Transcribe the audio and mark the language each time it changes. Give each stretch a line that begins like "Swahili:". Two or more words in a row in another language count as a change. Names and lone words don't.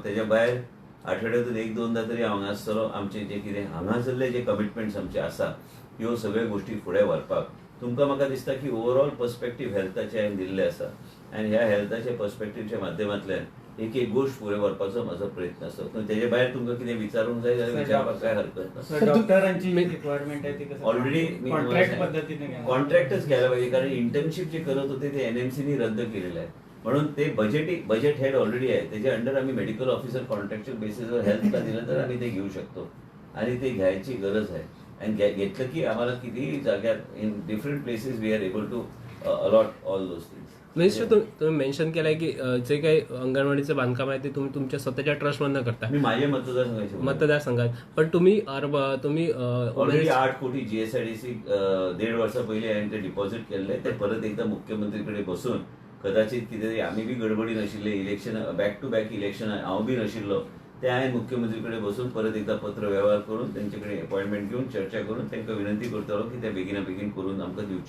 Konkani: तेज्या भायर आठवड्यांतून 1-2दा तरी हांव हांगा आसतलो. आमचे जे कितें हांगासरले जे कमिटमेंट्स आमचे आसा ह्यो सगळ्यो गोश्टी फुडें व्हरपाक. तुमकां म्हाका दिसता की
English: overall perspective
Konkani: हेल्थाचे हांवें दिल्ले आसा आनी ह्या हेल्थाच्या पर्स्पेक्टीवच्या माध्यमांतल्यान एक एक गोश्ट फुडें व्हरपाचो म्हजो प्रयत्न आसा. पूण तेजे भायर तुमकां कितें विचारूंक जाय जाल्यार विचारपाक काय हरकत ना.
Marathi: डॉक्टरांची रिक्वायरमेंट आहे ती कसं ऑलरेडी कॉन्ट्रॅक्ट पद्धतीने कॉन्ट्रॅक्टच घ्यायला पाहिजे, कारण इंटर्नशिप जे करत होते ते एनएमसीनी रद्द केलेलं आहे. म्हणून ते
English: budget head
Marathi: ऑलरेडी आहे, त्याच्या अंडर आम्ही
English: medical officer contractual
Marathi: बेसिसवर हेल्थला दिलं तर आम्ही ते घेऊ शकतो आणि ते घ्यायची गरज आहे. आणि घेतलं की आम्हाला कितीही जाग्यात
English: in different places we are able to allot all those things.
Marathi: मिनिस्टर, तुम्ही मेन्शन केलंय की जे काही अंगणवाडीचं बांधकाम आहे ते तुम्ही तुमच्या स्वतःच्या ट्रस्टमधनं करता. मी माझे मतदारसंघात, पण तुम्ही
Konkani: ऑलरेडी 8 कोटी जीएसआयडीसी 1.5 वर्षा पहिले हांवें ते डिपॉझिट केल्ले. ते परत एकदा मुख्यमंत्रीकडे बसून कदाचित कितें आमी बी गडबडी नाशिल्ले, इलेक्शन
English: back to back election
Konkani: हांव बी नाशिल्लो, ते हांवें मुख्यमंत्रीकडे बसून परत एकदा पत्र व्यवहार करून त्यांचे कडेन अपॉइंटमेंट घेऊन चर्चा करून तांकां विनंती करतलो की ते बेगिना बेगीन करून आमकां दिवचे.